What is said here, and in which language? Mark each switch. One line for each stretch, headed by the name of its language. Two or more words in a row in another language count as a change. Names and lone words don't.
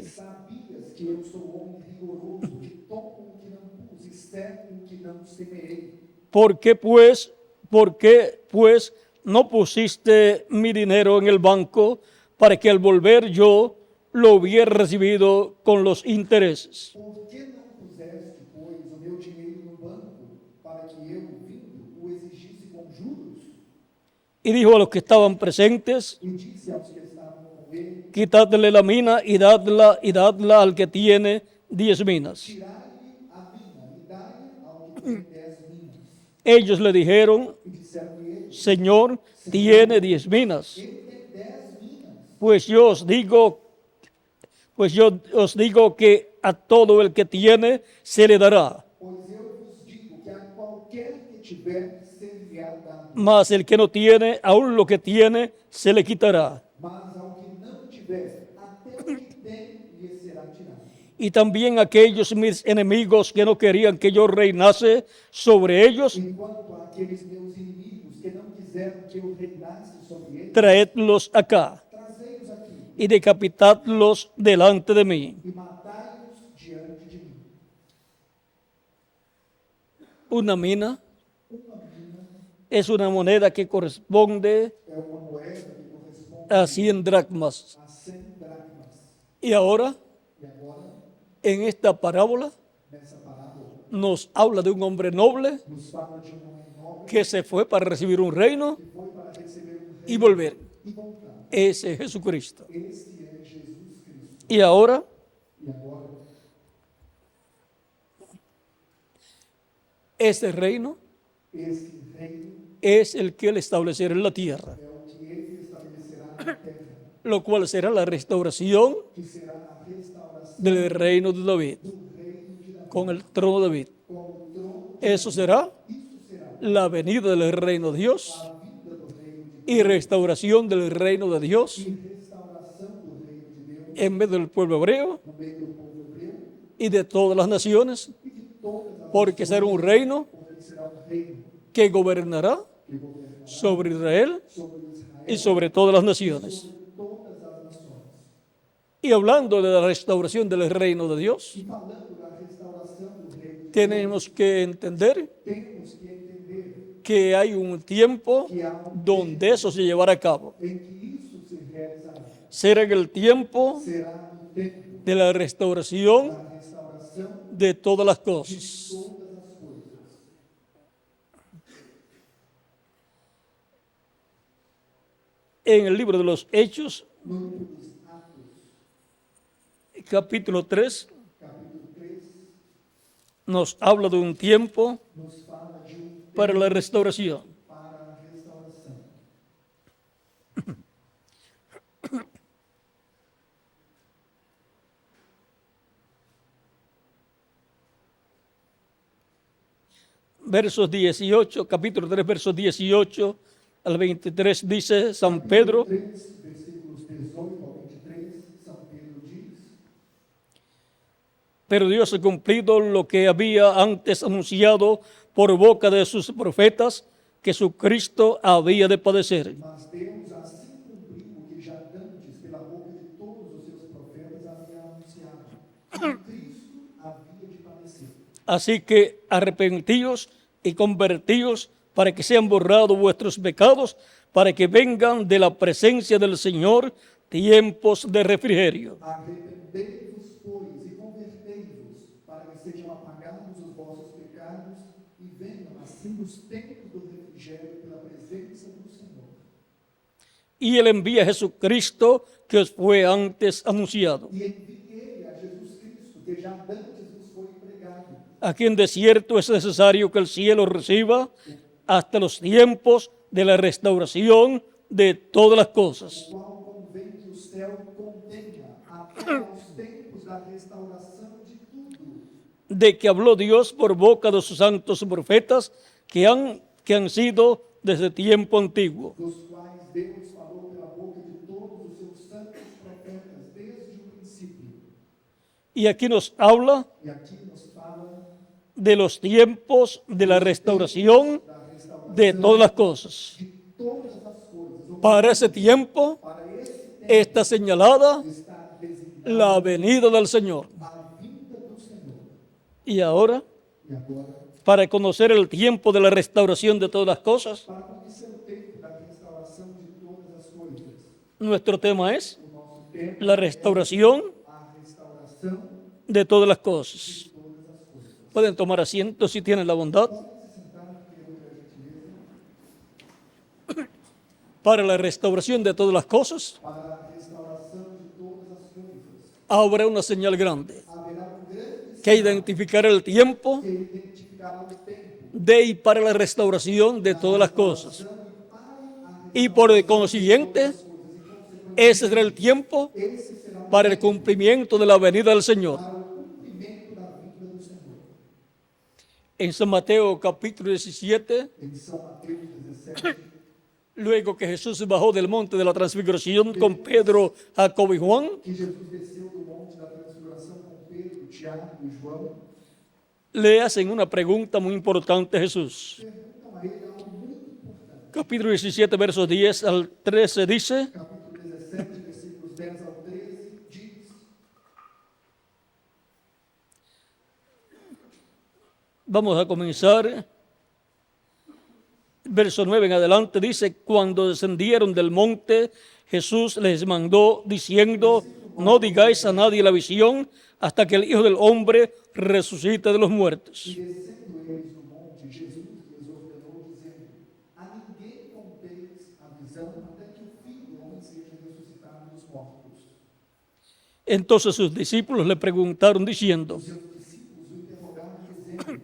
Portuguese: Sabias que eu sou homem rigoroso, que tomo o que não pus e cego o que não semeei?
Spanish: ¿Por qué pues no pusiste mi dinero en el banco para que al volver yo lo hubiera recibido con los intereses?
Portuguese: Por que não puseste, pois, o meu dinheiro no banco, para que eu, vindo, o exigisse com juros?
Spanish: Y dijo a los que estaban presentes,
Portuguese: E disse aos que estavam com ele,
Spanish: quitadle la mina y dadla al que tiene 10 minas.
Portuguese: tirai-lhe a mina e dai ao que tem 10 minas.
Spanish: Ellos le dijeron,
Portuguese: E disseram-lhe eles,
Spanish: Señor, tiene 10 minas.
Portuguese: ele tem 10 minas.
Spanish: Pues yo os digo que a todo el que tiene se le dará,
Portuguese: Pois eu vos digo que a qualquer que tiver, ser-lhe-á dado,
Spanish: mas el que no tiene, aún lo que tiene, se le quitará.
Portuguese: mas ao que não tiver, até o que tem, lhe será tirado.
Spanish: Y también aquellos mis enemigos que no querían que yo reinase sobre ellos,
Portuguese: Enquanto aqueles meus inimigos que não quiseram que eu reinasse sobre eles,
Spanish: traedlos acá
Portuguese: trazei-os aqui
Spanish: y decapitadlos delante de mí.
Portuguese: e matai-os diante de mim.
Spanish: Una mina es una moneda que corresponde
Portuguese: É uma moeda que corresponde
Spanish: a 100 dracmas.
Portuguese: a 100 dracmas.
Spanish: Y ahora,
Portuguese: E agora,
Spanish: en esta parábola,
Portuguese: nessa parábola,
Spanish: nos habla de un hombre noble
Portuguese: nos fala de um homem nobre
Spanish: que se fue para recibir un reino
Portuguese: que foi para receber um
Spanish: y
Portuguese: reino
Spanish: volver.
Portuguese: e voltar.
Spanish: Ese es Jesucristo.
Portuguese: Esse é Jesus Cristo.
Spanish: Y ahora,
Portuguese: E agora,
Spanish: ese reino
Portuguese: esse reino
Spanish: es el que él establecerá en la tierra,
Portuguese: é o que ele estabelecerá na terra,
Spanish: lo cual será la restauración
Portuguese: que será a restauração
Spanish: del reino de David,
Portuguese: do reino de Davi.
Spanish: con el trono de David.
Portuguese: Com o trono,
Spanish: Eso será
Portuguese: isso será
Spanish: la venida del reino de Dios
Portuguese: a vida do reino de Deus
Spanish: y restauración del reino de Dios
Portuguese: e restauração do reino de Deus
Spanish: en medio del pueblo hebreo
Portuguese: no meio do povo hebreu
Spanish: y de todas las naciones,
Portuguese: e de todas as
Spanish: porque será un reino
Portuguese: porque será um reino
Spanish: que gobernará
Portuguese: que governará
Spanish: sobre Israel
Portuguese: sobre Israel
Spanish: y sobre todas las naciones.
Portuguese: sobre todas as nações.
Spanish: Y hablando de la restauración del reino de Dios,
Portuguese: E falando da restauração do reino de
Spanish: tenemos que entender
Portuguese: Deus, temos que entender
Spanish: que hay un tiempo
Portuguese: que há um
Spanish: donde eso se llevará a cabo.
Portuguese: em que isso se realizará.
Spanish: Será en el tiempo
Portuguese: Será um tempo
Spanish: de la restauración
Portuguese: da restauração
Spanish: de todas las
Portuguese: de
Spanish: cosas.
Portuguese: todas as coisas.
Spanish: En el libro de los Hechos,
Portuguese: No livro dos Atos,
Spanish: capítulo 3,
Portuguese: capítulo 3,
Spanish: nos habla de un tiempo
Portuguese: nos fala de um
Spanish: para
Portuguese: tempo
Spanish: la restauración.
Portuguese: para a restauração.
Spanish: Versos 18, capítulo 3, versos 18 al 23 dice San Pedro,
Portuguese: 3, versículos 18 ao 23, São Pedro diz:
Spanish: pero Dios ha cumplido lo que había antes anunciado por boca de sus profetas, que su Cristo había de padecer.
Portuguese: Mas Deus assim cumpriu o que já dantes pela boca de todos os seus profetas havia anunciado, que Cristo havia de padecer.
Spanish: Así que arrepentíos y convertíos para que sean borrados vuestros pecados, para que vengan de la presencia del Señor tiempos de refrigerio.
Portuguese: Arrependei-vos, pois, e convertei-vos, para que sejam apagados os vossos pecados e venham assim os tempos do refrigério pela presença do Senhor.
Spanish: Y Él envía a Jesucristo que os fue antes anunciado,
Portuguese: E enviei a Jesus Cristo, que já dantes vos foi pregado,
Spanish: a quien de cierto es necesario que el cielo reciba hasta los tiempos de la restauración de todas las cosas.
Portuguese: o qual convém que o céu contenha até aos tempos da restauração de tudo,
Spanish: De que habló Dios por boca de sus santos profetas que han sido desde tiempo antiguo.
Portuguese: dos quais Deus falou pela boca de todos os seus santos profetas desde o princípio.
Spanish: Y aquí nos habla
Portuguese: E aqui nos fala
Spanish: de los tiempos de la restauración
Portuguese: da restauração
Spanish: de todas las cosas.
Portuguese: de todas as coisas.
Spanish: Para ese tiempo
Portuguese: Para esse tempo
Spanish: está señalada
Portuguese: está designada
Spanish: la venida del Señor.
Portuguese: a vinda do Senhor.
Spanish: Y ahora,
Portuguese: E agora,
Spanish: para conocer el tiempo de la restauración de todas las cosas,
Portuguese: para conhecer o tempo da restauração de todas as coisas,
Spanish: nuestro tema es
Portuguese: o nosso tempo
Spanish: la restauración
Portuguese: a restauração
Spanish: de todas las cosas.
Portuguese: de todas as coisas.
Spanish: Pueden tomar asiento si tienen la bondad.
Portuguese: Podem se sentar, por gentileza,
Spanish: Para la restauración de todas las cosas,
Portuguese: para a restauração de todas as coisas.
Spanish: habrá una señal grande
Portuguese: Haverá grande
Spanish: que identificará el tiempo
Portuguese: que identificará o tempo
Spanish: de y para la restauración de todas las cosas. Y por el consiguiente, ese será el tiempo para el cumplimiento de la venida del Señor.
Portuguese: para o cumprimento da vinda do Senhor.
Spanish: En San Mateo capítulo 17,
Portuguese: Em São Mateus 17,
Spanish: luego que Jesús bajó del monte de la transfiguración con Pedro, Jacobo y Juan,
Portuguese: que Jesus desceu do monte da transfiguração com Pedro, Tiago e João,
Spanish: le hacen una pregunta muy importante a Jesús.
Portuguese: perguntam a ele algo muito importante.
Spanish: Capítulo 17, versos 10 al 13 dice:
Portuguese: Capítulo 17, versículos 10 ao 13, diz:
Spanish: Vamos a comenzar. Verso 9 en adelante dice: cuando descendieron del monte, Jesús les mandó diciendo: no digáis a nadie la visión hasta que el Hijo del Hombre resucite de los muertos.
Portuguese: E descendo eles do monte, Jesus lhes ordenou, dizendo: a ninguém conteis a visão até que o Filho do Homem seja ressuscitado dos mortos.
Spanish: Entonces sus discípulos le preguntaron diciendo:
Portuguese: Seus discípulos o interrogaram, dizendo: